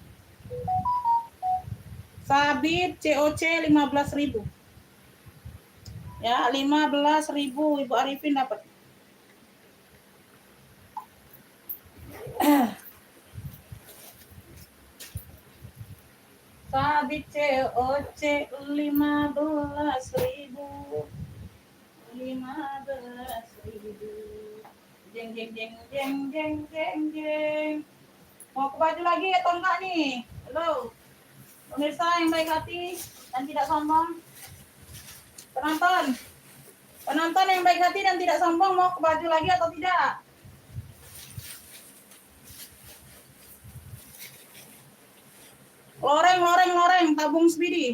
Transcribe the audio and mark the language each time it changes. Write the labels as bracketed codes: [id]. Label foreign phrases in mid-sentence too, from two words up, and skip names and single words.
[id] Sabit COC 15.000. Ya, 15.000 Ibu Arifin dapat. Sabit COC 15.000. 15.000. Jeng jeng jeng jeng jeng jeng jeng. Mau ke baju lagi atau enggak nih? Halo. Pemirsa yang baik hati dan tidak sombong. Penonton. Penonton yang baik hati dan tidak sombong, mau ke baju lagi atau tidak? Loreng, loreng, loreng, tabung speedy.